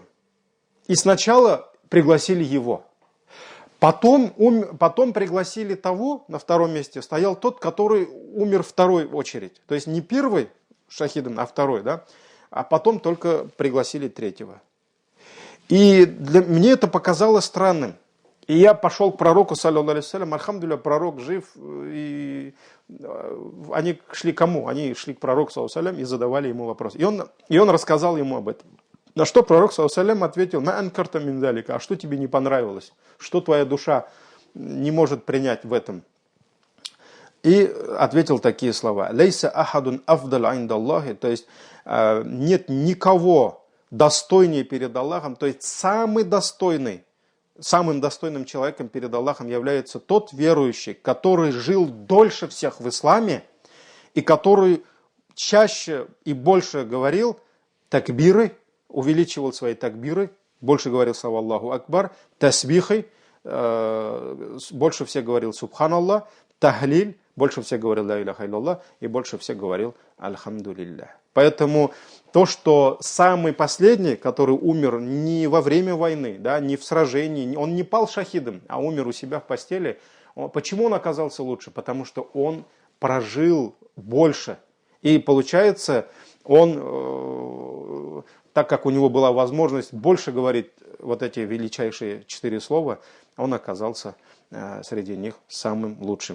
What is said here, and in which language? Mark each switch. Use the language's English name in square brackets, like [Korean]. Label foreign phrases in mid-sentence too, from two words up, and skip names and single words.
[Russian] И сначала пригласили его. Потом пригласили того, на втором месте стоял тот, который умер в второй очередь. То есть не первый шахидом, а второй, да. А потом только пригласили третьего. И мне это показалось странным. И я пошел к пророку, [Arabic] صلى الله عليه وسلم الحمد لله, [Russian] пророк жив. И они шли к кому? Они шли к пророку, [Arabic] саллаллаху алейхи вассалям, [Russian] и задавали ему вопрос. И он рассказал ему об этом. На что пророк, [Arabic] صلى الله عليه وسلم, ответил: «ما أنكرت من ذلك». [Russian] А что тебе не понравилось? Что твоя душа не может принять в этом? И ответил такие слова: [Arabic] «ليس أحد أفضل عند الله». [Russian] То есть нет никого достойнее перед Аллахом. То есть самым достойным человеком перед Аллахом является тот верующий, который жил дольше всех в исламе и который чаще и больше говорил такбиры, увеличивал свои такбиры, больше говорил слова [Arabic] Аллаху Акбар, [Russian] тасбихой, больше всех говорил Субханаллах, тахлиль, больше всех говорил [Arabic] ла иляха илляллах [Russian] и больше всех говорил альхамдулиллах. Поэтому то, что самый последний, который умер не во время войны, да, не в сражении, он не пал шахидом, а умер у себя в постели, почему он оказался лучше? Потому что он прожил больше. И получается, он, так как у него была возможность больше говорить вот эти величайшие 4 слова, он оказался среди них самым лучшим.